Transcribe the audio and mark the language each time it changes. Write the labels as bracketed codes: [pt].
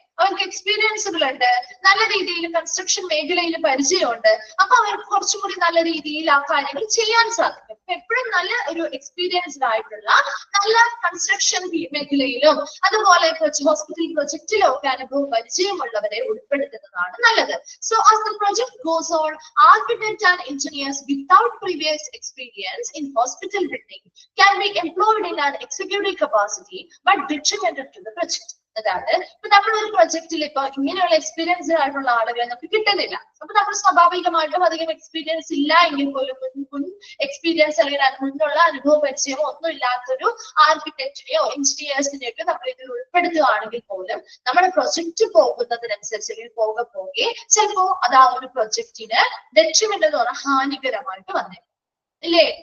[ml] അവർക്ക് എക്സ്പീരിയൻസുകളുണ്ട്, നല്ല രീതിയിൽ കൺസ്ട്രക്ഷൻ മേഖലയിൽ പരിചയമുണ്ട്, അപ്പൊ അവർക്ക് കുറച്ചും കൂടി നല്ല രീതിയിൽ ആ കാര്യങ്ങൾ ചെയ്യാൻ സാധിക്കും. എപ്പോഴും നല്ല ഒരു എക്സ്പീരിയൻസ്ഡ് ആയിട്ടുള്ള നല്ല കൺസ്ട്രക്ഷൻ മേഖലയിലും അതുപോലെ ഹോസ്പിറ്റൽ പ്രൊജക്റ്റിലും ഒക്കെ അനുഭവ പരിചയമുള്ളവരെ ഉൾപ്പെടുത്തുന്നതാണ് നല്ലത്. [en] So as the project goes on, architects and engineers without previous experience in hospital building can be employed in an executive capacity but detrimental to the project. [ml] അതാണ് ഇപ്പൊ നമ്മളൊരു പ്രൊജക്റ്റിൽ ഇപ്പൊ ഇങ്ങനെയുള്ള എക്സ്പീരിയൻസ് ആയിട്ടുള്ള ആളുകളെ നമുക്ക് കിട്ടുന്നില്ല. അപ്പൊ നമ്മൾ സ്വാഭാവികമായിട്ടും അധികം എക്സ്പീരിയൻസ് ഇല്ല എങ്കിൽ പോലും മുൻ എക്സ്പീരിയൻസ് അല്ലെങ്കിൽ മുന്നുള്ള അനുഭവ പരിചയമോ ഒന്നും ഇല്ലാത്തൊരു ആർക്കിടെക്റ്റിനെയോ എഞ്ചിനീയേഴ്സിനെയോ ഒക്കെ നമ്മൾ ഇതിൽ ഉൾപ്പെടുത്തുകയാണെങ്കിൽ പോലും നമ്മുടെ പ്രൊജക്ട് പോകുന്നതിനനുസരിച്ച് അല്ലെങ്കിൽ പോകെ ചിലപ്പോ അത് ആ ഒരു പ്രൊജക്റ്റിന് ഡെട്രിമെന്റ് എന്ന് പറഞ്ഞാൽ ഹാനികരമായിട്ട് വന്നേക്കും ഇല്ലേ?